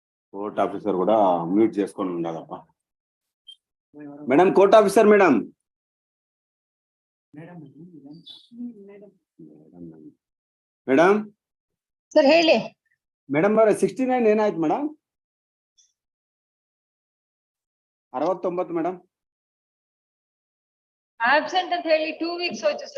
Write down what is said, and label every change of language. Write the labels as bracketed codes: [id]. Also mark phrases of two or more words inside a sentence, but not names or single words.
[en] court officer [te] కూడా మ్యూట్ చేసుకొని ఉండాలప్ప. [en] Madam court officer madam. [kn] ಮೇಡಮ್ ಸರ್ ಹೇಳಿ. ಮೇಡಮ್ ಅವರೇ 69 ಏನಾಯ್ತು ಮೇಡಮ್? 69 ಮೇಡಮ್. ಆಬ್ಸೆಂಟ್ ಅಂತ ಹೇಳಿ 2 weeks ಹೋಯ್ತು ಸರ್.